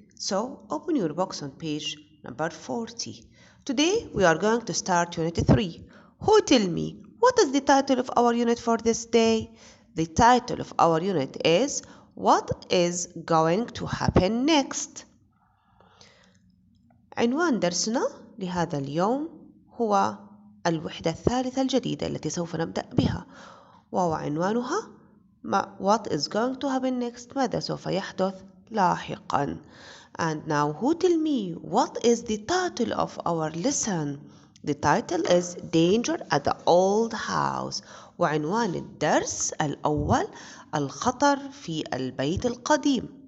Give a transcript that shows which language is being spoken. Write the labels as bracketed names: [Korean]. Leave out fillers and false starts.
[English] So, open your box on page number 40. Today, we are going to start Unit 3. Who tell me, what is the title of our unit for this day? The title of our unit is, What is going to happen next? [Arabic] عنوان درسنا لهذا اليوم هو الوحدة الثالثة الجديدة التي سوف نبدأ بها، وهو عنوانها What is going to happen next؟ ماذا سوف يحدث لاحقا. [English] And now who tell me what is the title of our lesson? The title is Danger at the Old House. [Arabic] وعنوان الدرس الأول الخطر في البيت القديم.